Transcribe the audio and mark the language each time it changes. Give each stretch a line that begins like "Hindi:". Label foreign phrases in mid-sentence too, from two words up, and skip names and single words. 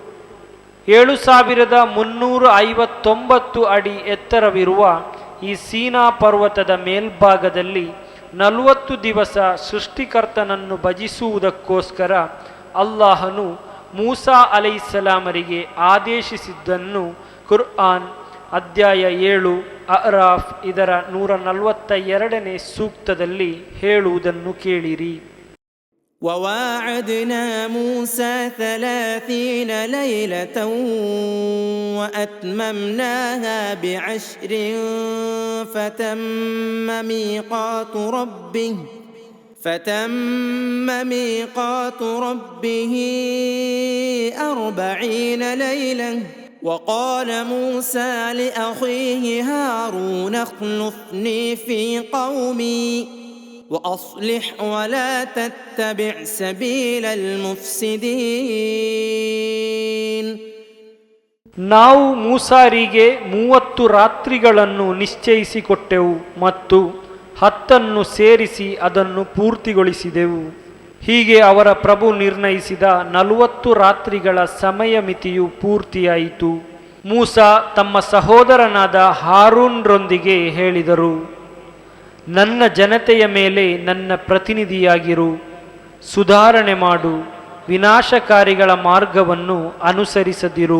Kannada: 7359 ಅಡಿ ಎತ್ತರವಿರುವ ಈ ಸೀನಾ ಪರ್ವತದ ಮೇಲ್ಭಾಗದಲ್ಲಿ 40 ದಿವಸ ಸೃಷ್ಟಿಕರ್ತನನ್ನು ಭಜಿಸುವುದಕ್ಕೋಸ್ಕರ ಅಲ್ಲಾಹನು ಮೂಸಾ ಅಲೈಹಿಸ್ಸಲಾಮರಿಗೆ ಆದೇಶಿಸಿದ್ದನ್ನು ಕುರ್ಆನ್ ಅಧ್ಯಾಯ 7 ಅರಾಫ್ ಇದರ 142ನೇ ಸೂಕ್ತದಲ್ಲಿ ಹೇಳುವುದನ್ನು ಕೇಳಿರಿ.
Arabic: وواعدنا موسى 30 ليلة وأتممناها ب10 فتم ميقات ربه 40 ليلة. وقال موسى لأخيه هارون اخلفني في قومي وأصلح ولا تتبع سبيل المفسدين.
Kannada: ನಾವು ಮೂಸಾರಿಗೆ 30 ರಾತ್ರಿಗಳನ್ನು ನಿಶ್ಚಯಿಸಿಕೊಟ್ಟೆವು ಮತ್ತು 10 ಸೇರಿಸಿ ಅದನ್ನು ಪೂರ್ತಿಗೊಳಿಸಿದೆವು. ಹೀಗೆ ಅವರ ಪ್ರಭು ನಿರ್ಣಯಿಸಿದ 40 ರಾತ್ರಿಗಳ ಸಮಯ ಮಿತಿಯು ಪೂರ್ತಿಯಾಯಿತು. ಮೂಸಾ ತಮ್ಮ ಸಹೋದರನಾದ ಹಾರೂನ್ರೊಂದಿಗೆ ಹೇಳಿದರು, ನನ್ನ ಜನತೆಯ ಮೇಲೆ ನನ್ನ ಪ್ರತಿನಿಧಿಯಾಗಿರು, ಸುಧಾರಣೆ ಮಾಡು, ವಿನಾಶಕಾರಿಗಳ ಮಾರ್ಗವನ್ನು ಅನುಸರಿಸದಿರು.